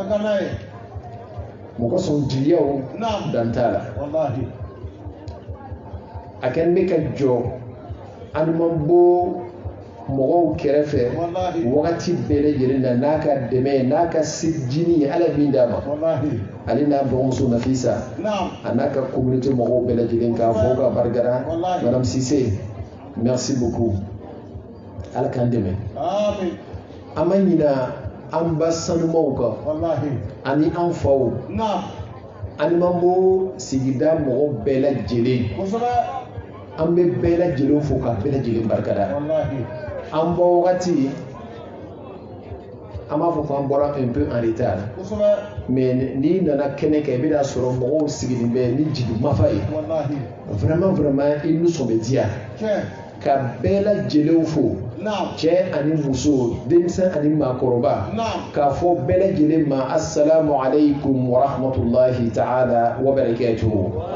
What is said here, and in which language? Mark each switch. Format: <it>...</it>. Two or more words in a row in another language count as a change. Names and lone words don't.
<bm>mɔgɔ sɔn jiliyaw dan t'a la a kɛlen bɛ ka jɔ an man bɔ mɔgɔw kɛrɛfɛ wagati bɛɛ lajɛlen na n'a ka dɛmɛ n'a ka sejini ye ala min d'a ma ale n'a dɔgɔmuso Nafisa a n'a ka communauté mɔgɔw bɛɛ lajɛlen k'a fɔ ka barikada</bm> <fr>madame Sise merci beaucoup</fr> <bm>ala k'an dɛmɛ an ma ɲina an ba sanumaw kan ani an faw ani man bɔ sigida mɔgɔw bɛɛ lajɛlen an bɛ bɛɛ lajɛlen fo ka bɛɛ lajɛlen barikada an bɔ wagati an b'a fɔ ko an bɔra</bm> <fr>un peu en retard mais</fr> <bm>n'i nana kɛnɛ kan i bɛna sɔrɔ mɔgɔw sigilen bɛ ni jigi mafa ye vraiment i nisɔn bɛ diya ka bɛɛ lajɛlen fo cɛ ani muso denmisɛn ani maakɔrɔba k'a fɔ bɛɛ lajɛlen ma</bm> <ar>assalamu alaikum wa rahmatulahi ta'ala wa barakatuhu</ar>